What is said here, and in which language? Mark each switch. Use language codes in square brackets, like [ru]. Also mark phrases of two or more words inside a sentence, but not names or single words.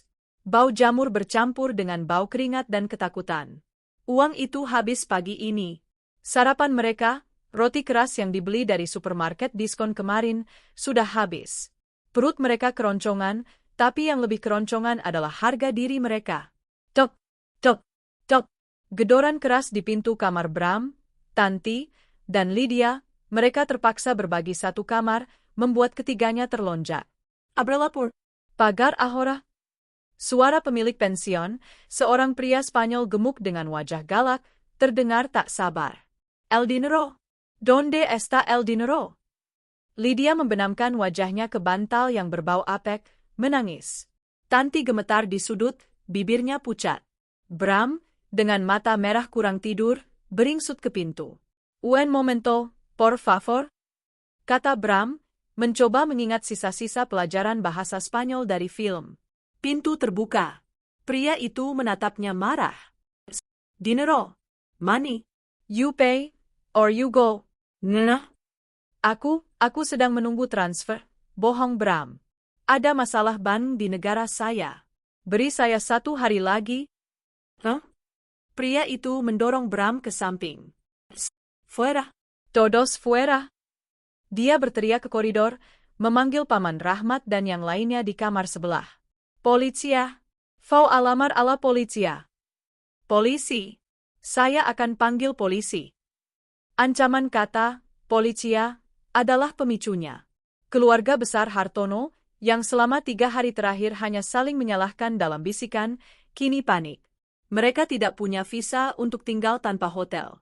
[id] Bau jamur bercampur dengan bau keringat dan ketakutan. Uang itu habis pagi ini. Sarapan mereka, roti keras yang dibeli dari supermarket diskon kemarin, sudah habis. Perut mereka keroncongan, tapi yang lebih keroncongan adalah harga diri mereka. Tok, tok, tok. Gedoran keras di pintu kamar Bram, Tanti, dan Lydia, mereka terpaksa berbagi satu kamar, membuat ketiganya terlonjak. [es] Abrelapur. Pagar ahora. [id] Suara pemilik pension, seorang pria Spanyol gemuk dengan wajah galak, terdengar tak sabar. [es] El dinero. Donde está el dinero? [id] Lydia membenamkan wajahnya ke bantal yang berbau apek, menangis. Tanti gemetar di sudut, bibirnya pucat. Bram, dengan mata merah kurang tidur, beringsut ke pintu. [es] Un momento, por favor. [id] Kata Bram, mencoba mengingat sisa-sisa pelajaran bahasa Spanyol dari film. Pintu terbuka. Pria itu menatapnya marah. [es] Dinero. [en] Money. You pay, or you go. [id] Nah. Aku sedang menunggu transfer. Bohong Bram. Ada masalah bank di negara saya. Beri saya 1 hari lagi. Huh? Pria itu mendorong Bram ke samping. [es] Fuera. Todos fuera. [id] Dia berteriak ke koridor, memanggil Paman Rahmat dan yang lainnya di kamar sebelah. [es] Policia. Vau alamar a la policia. [id] Polisi. Saya akan panggil polisi. Ancaman kata, policia, adalah pemicunya. Keluarga besar Hartono, yang selama 3 hari terakhir hanya saling menyalahkan dalam bisikan, kini panik. Mereka tidak punya visa untuk tinggal tanpa hotel.